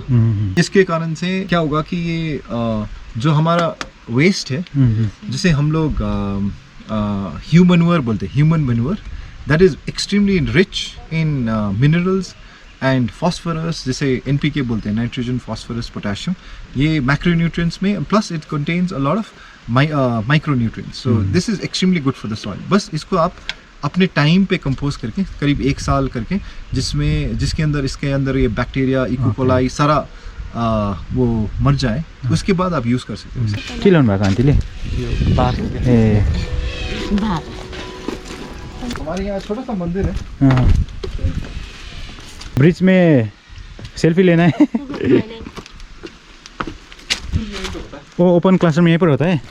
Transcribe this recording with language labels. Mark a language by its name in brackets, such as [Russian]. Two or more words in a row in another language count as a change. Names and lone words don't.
[Hindi] इसके कारण से क्या होगा कि ये जो हमारा वेस्ट है, जिसे हम लोग [English] human manure [Hindi] बोलते हैं, [English] human manure, that is extremely rich in minerals and phosphorus, [Hindi] जिसे NPK बोलते हैं, [English] nitrogen phosphorus potassium. [Hindi] ये मैक्रोन्यूट्रिएंट्स में, [English] plus it contains a lot of micronutrients. so this is extremely good for the soil. [Hindi] बस इसको आप अपने टाइम पे कंपोस्ट करके करीब 1 साल करके, जिसके अंदर इसके अंदर ये बैक्टीरिया, इकोकोलाई सारा वो मर जाए, उसके बाद आप यूज़ कर सकते हो। [Nepali] के ल्याउनु भएको आन्टीले? ए [Hindi] हमारे यहाँ छोटा सा मंदिर है। ब्रिज में सेल्फी लेना है। वो [English] open classroom [Hindi] यहीं पर होता है,